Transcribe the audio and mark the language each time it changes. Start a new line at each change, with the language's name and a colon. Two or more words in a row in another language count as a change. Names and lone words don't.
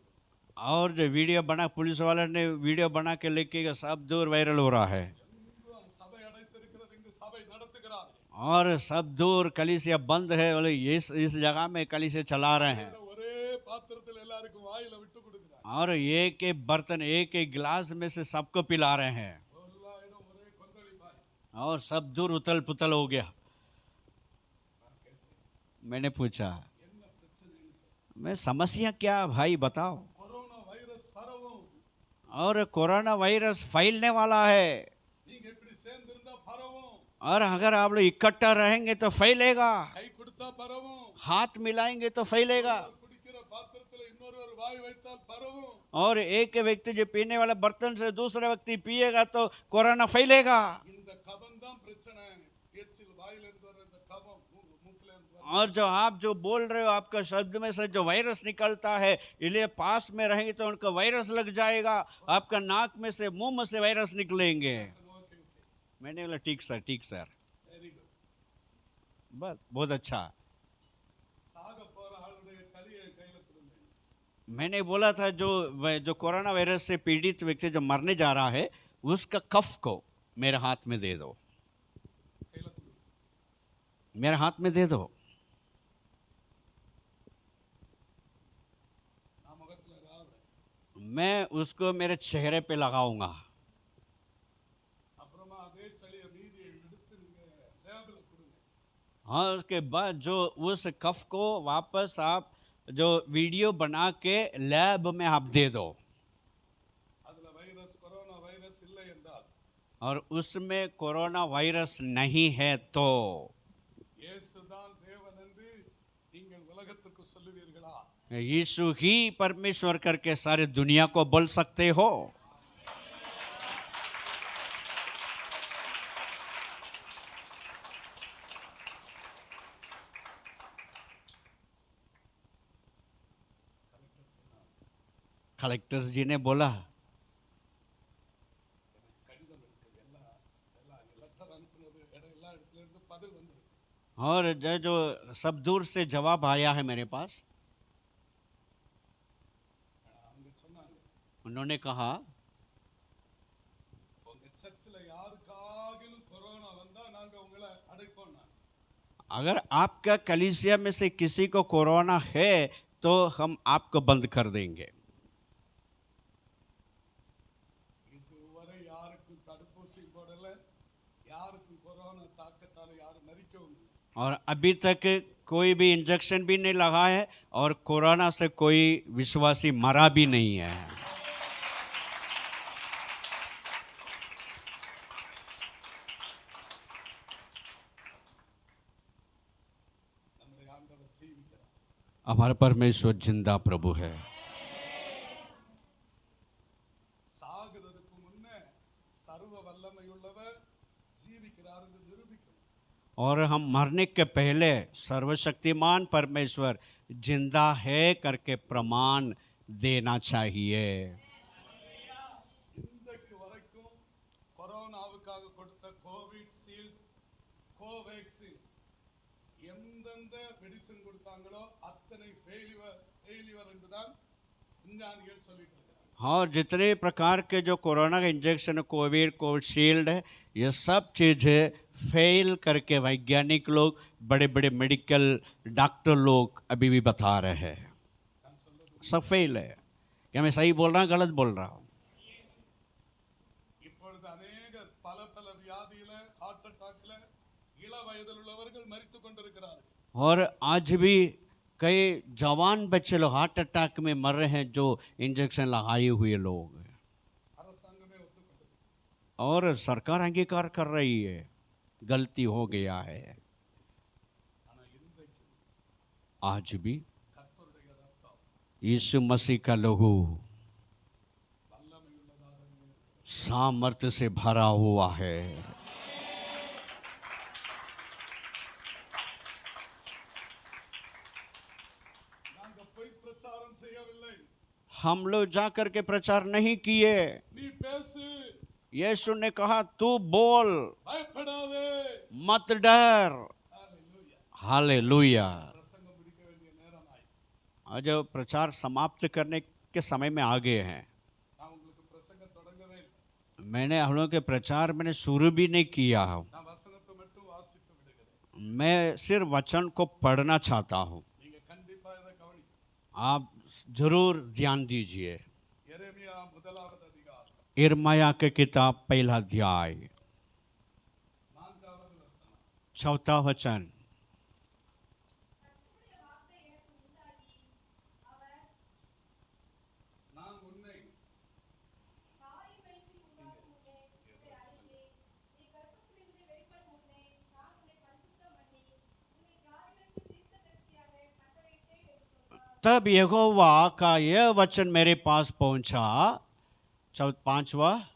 Hindi: और जो वीडियो बना, पुलिस वाले ने वीडियो बना के लेके सब दूर वायरल हो रहा है।
Tamil: எங்கும் சபை அடைத்து
Hindi: और सब दूर कलीसिया बंद है, बोले इस जगह में कलीसिया चला रहे हैं
Tamil: ஒரே பாத்திரத்தில் எல்லாருக்கும் வாயில விட்டு கொடுக்கிறாங்க.
Hindi: और एक एक बर्तन एक एक गिलास में से सबको पिला रहे हैं
Tamil: எல்லா இடம் ஒரே கொந்தளிப்பாய்.
Hindi: और सब दूर उथल पुथल हो गया। मैंने पूछा,
Tamil: என்ன பிரச்சனை?
Hindi: मैं समस्या क्या भाई बताओ।
Tamil: கொரோனா வைரஸ் பரவும்.
Hindi: और कोरोना वायरस फैलने वाला है
Tamil: நீங்க இப்படி சேர்ந்திருந்தா பரவும்.
Hindi: और अगर आप लोग इकट्ठा रहेंगे तो फैलेगा,
Tamil: கை கொடுத்தா பரவும்.
Hindi: हाथ मिलाएंगे तो फैलेगा।
Tamil: குடிக்கிற பாத்திரத்துல இன்னொரு வாய் வைத்தால் பரவும்.
Hindi: और एक व्यक्ति जो पीने वाले बर्तन से दूसरा व्यक्ति पिएगा तो कोरोना फैलेगा।
Tamil: இந்த கபம் தான் பிரச்சனை. எச்சில் வாயில இருந்து வர இந்த கபம் மூக்குல இருந்து வர.
Hindi: और जो आप जो बोल रहे हो आपका शब्द में से जो वायरस निकलता है, इसलिए पास में रहेंगे तो उनका वायरस लग जाएगा, आपका नाक में से मुंह में से वायरस निकलेंगे।
English: okay okay.
Hindi: मैंने बोला ठीक सर
English: very good.
Hindi: बस बहुत अच्छा।
Tamil: சாக போற ஆளுடைய சளியை கையில கொடுங்க.
Hindi: मैंने बोला था जो कोरोना वायरस से पीड़ित व्यक्ति जो मरने जा रहा है उसका कफ को मेरे हाथ में दे दो,
Tamil: கையில கொடுங்க.
Hindi: मेरे हाथ में दे दो।
Tamil: நான் முகத்துல ராவுறேன்.
Hindi: मैं उसको मेरे चेहरे पे लगाऊंगा।
Tamil: அப்புறமா அதே சளியை மீதி எடுத்து நீங்க லேபில் கொடுங்க.
Hindi: हाँ, उसके बाद जो उस कफ को वापस आप जो वीडियो बना के लैब में आप दे दो
Tamil: அதுல வைரஸ் கொரோனா வைரஸ் இல்லை என்றால்
Hindi: और उसमें कोरोना वायरस नहीं है तो
Tamil: இயேசுதான் தேவன் என்று நீங்கள் உலகத்துக்கு சொல்லுவீர்களா?
Hindi: यीशु ही परमेश्वर करके सारे दुनिया को बोल सकते हो। कलेक्टर जी ने बोला,
Tamil: கடிதம் இருக்கு. எல்லாம் எல்லாம் லெட்டர் அனுப்புனது எல்லா இடத்துல இருந்து பதில் வந்திருக்கு.
Hindi: और जो सब दूर से जवाब आया है मेरे पास।
Tamil: அவங்க சொன்னாங்க,
Hindi: उन्होंने कहा,
Tamil: உங்க சர்ச்சில் யாருக்காகிலும் கொரோனா வந்தா நாங்க உங்களை அடைப்போம்.
Hindi: अगर आपका कलीसिया में से किसी को कोरोना है तो हम आपको बंद कर देंगे।
Tamil: இதுவரை யாருக்கும் தடுப்பூசி போடல, யாருக்கும் கொரோனா தாக்கத்தால யாரும் மரிக்கவும் இல்லை.
Hindi: और अभी तक कोई भी इंजेक्शन भी नहीं लगा है और कोरोना से कोई विश्वासी मरा भी नहीं है।
Tamil: நம்முடைய ஆண்டவர் ஜீவிக்கிறார்.
Hindi: हमारा परमेश्वर जिंदा प्रभु है।
Tamil: சாகுறதுக்கு முன்னே சர்வ வல்லமையுள்ளவர் ஜீவிக்கிறார் என்று நிரூபிக்கணும்.
Hindi: और हम मरने के पहले सर्वशक्तिमान परमेश्वर जिंदा है करके प्रमाण देना चाहिए।
Tamil: இன்றைக்கு வரைக்கும் கொரோனாவுக்காக கொடுத்த கோவிட் ஷீல்ட், கோவேக்சின் எந்தெந்த மெடிசின் கொடுத்தாங்களோ அத்தனை ஃபெயிலியர் என்றுதான் விஞ்ஞானிகள் சொல்லிட்டு இருக்காங்க.
Hindi: और जितने प्रकार के जो कोरोना का इंजेक्शन, कोविशील्ड है, ये सब चीज़ें फेल करके वैज्ञानिक लोग, बड़े बड़े
English: medical doctor
Hindi: लोग अभी भी बता रहे हैं
Tamil: நான் சொல்றது
Hindi: सब फेल है। क्या मैं सही बोल रहा हूँ गलत बोल रहा हूँ?
Tamil: இப்பொழுது அநேகர் பல பல வியாதியில
English: heart attackல
Tamil: இள வயதில் உள்ளவர்கள் மரித்து கொண்டிருக்கிறார்கள்.
Hindi: और आज भी कई जवान बच्चे लोग
English: heart attack
Hindi: में मर रहे हैं जो इंजेक्शन लगाए हुए लोग,
Tamil: அரசாங்கமே ஒத்துக்கொண்டது.
Hindi: और सरकार अंगीकार कर रही है गलती हो गया है।
Tamil: ஆனா இன்றைக்கு
Hindi: आज भी
Tamil: கர்த்தருடைய ரத்தம்
Hindi: यीशु मसीह का लहू
Tamil: வல்லமையுள்ளதாக இருக்கிறது.
Hindi: सामर्थ्य से भरा हुआ है।
Tamil: நாங்க போய் பிரச்சாரம் செய்யவில்லை.
Hindi: हम लोग जा करके प्रचार नहीं किए।
Tamil: நீ பேசு,
Hindi: यीशु ने कहा तू बोल,
Tamil: பயப்படாதே.
Hindi: मत डर।
Tamil: ஹalleluya.
Hindi: हालेलुया।
Tamil: பிரசங்கம் முடிக்க வேண்டிய நேரம் ஆயிடுச்சு.
Hindi: आज प्रचार समाप्त करने के समय में आ गए हैं।
Tamil: நான் உங்களுக்கு பிரசங்கம் தொடங்கவே இல்லை.
Hindi: मैंने हम लोग के प्रचार मैंने शुरू भी नहीं किया।
Tamil: நான் வசனத்தை மட்டும் வாசித்து விடுகிறேன்.
Hindi: मैं सिर्फ वचन को पढ़ना चाहता हूँ,
Tamil: நீங்க கண்டிப்பா இதை கவனி.
Hindi: आप जरूर ध्यान दीजिए।
Tamil: எரேமியா முதலாவது அதிகாரம்
Hindi: यिर्मयाह की किताब पहला अध्याय
Tamil: 4வது வசனம்.
Hindi: चौथा वचन।
Tamil: நான் உன்னை
Hindi: तब यहोवा का यह वचन मेरे पास पहुंचा, पांचवा,